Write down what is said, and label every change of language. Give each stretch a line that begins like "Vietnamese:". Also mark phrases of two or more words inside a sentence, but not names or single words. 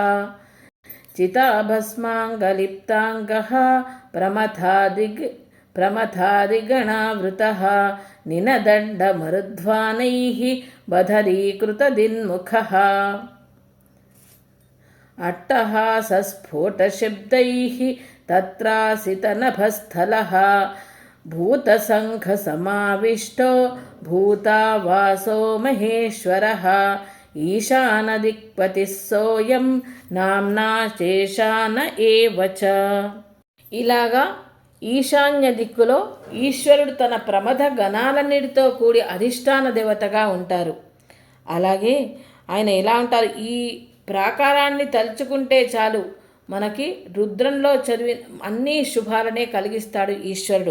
Sanskrit: चिताभस्माङ्गलिप्ताङ्गः प्रमथादिगणावृतः निनदण्डमरुध्वानैः बधरीकृतदिन्मुखः अट्टहासस्फोटशब्दैः तत्रासितनभस्थलः भूतसङ्घसमाविष्टो भूतावासो महेश्वरः ఈశానదిక్పతిः సోయం నామ్నా శేషాన ఏవచ.
Telugu: ఇలాగా ఈశాన్య దిక్కులో ఈశ్వరుడు తన ప్రమథ గణాలన్నిటితో కూడి అధిష్టాన దేవతగా ఉంటారు. అలాగే ఆయన ఎలా ఉంటారు, ఈ ప్రాకారాన్ని తలుచుకుంటే చాలు మనకి రుద్రంలో చదివి అన్ని శుభాలనే కలిగిస్తాడు ఈశ్వరుడు.